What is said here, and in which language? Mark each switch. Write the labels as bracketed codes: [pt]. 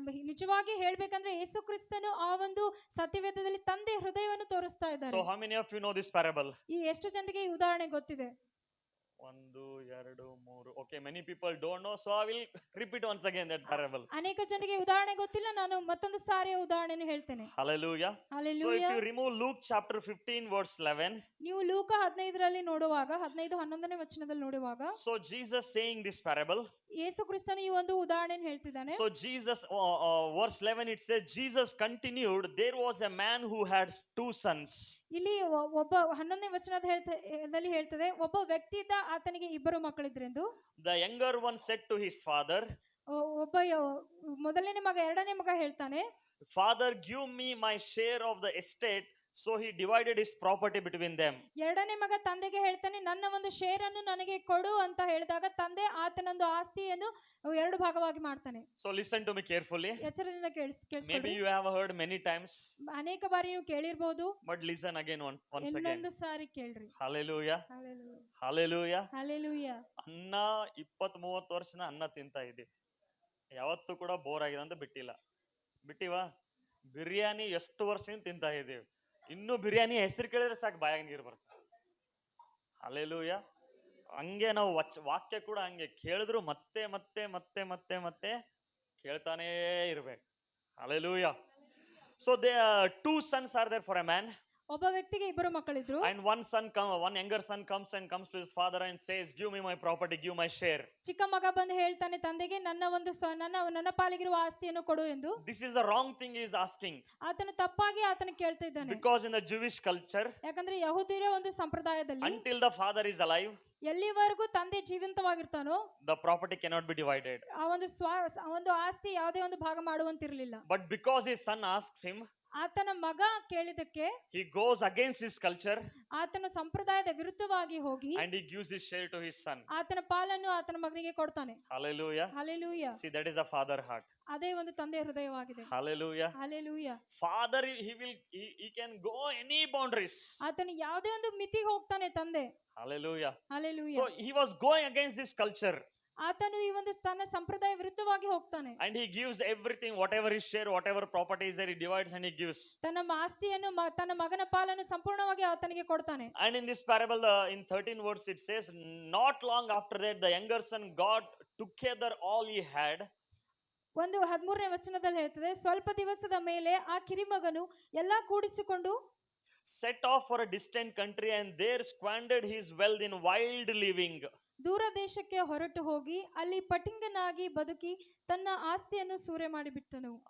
[kn] ನಿಜವಾಗಿ ಹೇಳ್ಬೇಕಂದ್ರೆ ಯೇಸು ಕ್ರಿಸ್ತನು ಆ ಒಂದು ಸತ್ಯವೇದದಲ್ಲಿ ತಂದೆ ಹೃದಯವನ್ನು ತೋರಿಸ್ತಾ ಇದ್ದಾರೆ. [en] So how many of you know this parable? [kn] ಈ ಎಷ್ಟು ಜನರಿಗೆ ಈ ಉದಾಹರಣೆ ಗೊತ್ತಿದೆ? 1 2 3. [en] Okay, many people don't know, so I will repeat once again that parable. [kn] ಅನೇಕ ಜನರಿಗೆ ಉದಾಹರಣೆ ಗೊತ್ತಿಲ್ಲ, ನಾನು ಮತ್ತೊಂದು ಸಾರಿ ಉದಾಹರಣೆಯನ್ನು ಹೇಳ್ತೇನೆ. [en] Hallelujah. So if you remove Luke chapter 15 verse 11, [kn] ನೀವು ಲೂಕ 15ರಲ್ಲಿ ನೋಡುವಾಗ 15-11ನೇ ವಚನದಲ್ಲಿ ನೋಡುವಾಗ, [en] so Jesus saying this parable, [kn] ಯೇಸು ಕ್ರಿಸ್ತನು ಈ ಒಂದು ಉದಾಹರಣೆಯನ್ನು ಹೇಳ್ತಿದ್ದಾನೆ. [en] so Jesus verse 11 it says Jesus continued, there was a man who had 2 sons. [kn] ಇಲ್ಲಿ ಒಬ್ಬ 11ನೇ ವಚನದಲ್ಲಿ ಹೇಳ್ತದೆ, ಒಬ್ಬ ವ್ಯಕ್ತಿ ಇದ್ದ, ಆತನಿಗೆ 2 ಮಕ್ಕಳಿದ್ರೆಂದು. [en] The younger one said to his father, [kn] ಒಬ್ಬ ಮೊದಲನೇ ಮಗ 2ನೇ ಮಗ ಹೇಳ್ತಾನೆ, [en] Father, give me my share of the estate. So he divided his property between them. [kn] 2ನೇ ಮಗ ತಂದೆಗೆ ಹೇಳ್ತಾನೆ, ನನ್ನ ಒಂದು ಶೇರ್ ಅನ್ನು ನನಗೆ ಕೊಡು ಅಂತ ಹೇಳಿದಾಗ ತಂದೆ ಆತನೊಂದು ಆಸ್ತಿಯನ್ನು 2 ಭಾಗವಾಗಿ ಮಾಡ್ತಾನೆ. [en] So listen to me carefully. [kn] ಎಚ್ಚರದಿಂದ ಕೇಳಿಸ್ಕೊಳ್ಳಿ. [en] Maybe you have heard many times. [kn] ಅನೇಕ ಬಾರಿ ನೀವು ಕೇಳಿರಬಹುದು. [en] But listen again once again. [kn] ಇನ್ನೊಂದು ಸಾರಿ ಕೇಳ್ರಿ. [en] Hallelujah. Hallelujah. Hallelujah. Hallelujah. [kn] ಅನ್ನ 20-30 ವರ್ಷನ ಅನ್ನ ತಿಂತಾ ಇದ್ದೀವಿ, ಯಾವತ್ತೂ ಕೂಡ ಬೋರ್ ಆಗಿದೆ ಅಂತ ಬಿಟ್ಟಿವಾ? ಬಿರಿಯಾನಿ ಎಷ್ಟು ವರ್ಷದಿಂದ ತಿಂತಾ ಇದ್ದೀವಿ, ಇನ್ನು ಬಿರಿಯಾನಿ ಹೆಸರು ಕೇಳಿದ್ರೆ ಸಾಕು ಬಾಯಾಗ ನೀರು ಬರ್ತದೆ. ಹಲ್ಲೆಲೂಯಾ. ಹಂಗೆ ನಾವು ವಾಕ್ಯ ಕೂಡ ಹಂಗೆ ಕೇಳಿದ್ರು ಮತ್ತೆ ಮತ್ತೆ ಮತ್ತೆ ಮತ್ತೆ ಮತ್ತೆ ಕೇಳ್ತಾನೇ ಇರ್ಬೇಕು. Hallelujah. [en] So there 2 sons are there for a man. [kn] ಒಬ್ಬ ವ್ಯಕ್ತಿಗೆ 2 ಮಕ್ಕಳಿದ್ರು. [en] And one younger son comes to his father and says, give me my property, give my share. [kn] ಚಿಕ್ಕ ಮಗ ಬಂದು ಹೇಳ್ತಾನೆ ತಂದೆಗೆ, ನನ್ನ ಒಂದು ನನ್ನ ಪಾಲಿಗಿರುವ ಆಸ್ತಿಯನ್ನು ಕೊಡು ಎಂದು. [en] This is the wrong thing he is asking. [kn] ಆತನು ತಪ್ಪಾಗಿ ಆತನ ಕೇಳ್ತಾ ಇದ್ದಾನೆ. [en] Because in the Jewish culture, [kn] ಯಾಕಂದ್ರೆ ಯಹೂದ್ಯರ ಒಂದು ಸಂಪ್ರದಾಯದಲ್ಲಿ, [en] until the father is alive, [kn] ಎಲ್ಲಿವರೆಗೂ ತಂದೆ ಜೀವಂತವಾಗಿರ್ತಾನೋ, [en] the property cannot be divided. [kn] ಆ ಒಂದು ಆಸ್ತಿ ಯಾವುದೇ ಒಂದು ಭಾಗ ಮಾಡುವಂತಿರಲಿಲ್ಲ. [en] But because his son asks him, [kn] ಆತನ ಮಗ ಕೇಳಿದಕ್ಕೆ [en] he goes against his culture, [kn] ಆತನ ಸಂಪ್ರದಾಯದ ವಿರುದ್ಧವಾಗಿ ಹೋಗಿ, [en] and he gives his share to his son. [kn] ಆತನ ಪಾಲನ್ನು ಆತನ ಮಗನಿಗೆ ಕೊಡ್ತಾನೆ. [en] Hallelujah. Hallelujah. See, that is a father heart. [kn] ಅದೇ ಒಂದು ತಂದೆಯ ಹೃದಯವಾಗಿದೆ. [en] Hallelujah. Hallelujah. Father, he can go any boundaries. [kn] ಆತನು ಯಾವುದೇ ಒಂದು ಮಿತಿಗೆ ಹೋಗ್ತಾನೆ ತಂದೆ. [en] Hallelujah. Hallelujah. So he was going against this culture. [kn] ಆತನು ಈ ಒಂದು ತನ್ನ ಸಂಪ್ರದಾಯ ವಿರುದ್ಧವಾಗಿ ಹೋಗ್ತಾನೆ. [en] And he gives everything, whatever his share, whatever property is there, he divides and he gives. [kn] ತನ್ನ ಆಸ್ತಿಯನ್ನು ತನ್ನ ಮಗನ ಪಾಲನ್ನು ಸಂಪೂರ್ಣವಾಗಿ ಆತನಿಗೆ ಕೊಡ್ತಾನೆ. [en] And in this parable, in 13 verse it says, not long after that the younger son got together all he had. [kn] ಒಂದು 13ನೇ ವಚನದಲ್ಲಿ ಹೇಳ್ತದೆ, ಸ್ವಲ್ಪ ದಿವಸದ ಮೇಲೆ ಆ ಕಿರಿಮಗನು ಎಲ್ಲಾ ಕೂಡಿಸಿಕೊಂಡು [en] set off for a distant country and there squandered his wealth in wild living. [kn] ದೂರ ದೇಶಕ್ಕೆ ಹೊರಟು ಹೋಗಿ ಅಲ್ಲಿ ಪಟಿಂಗನಾಗಿ ಬದುಕಿ ತನ್ನ ಆಸ್ತಿಯನ್ನು ಸೂರೆ ಮಾಡಿಬಿಟ್ಟನು.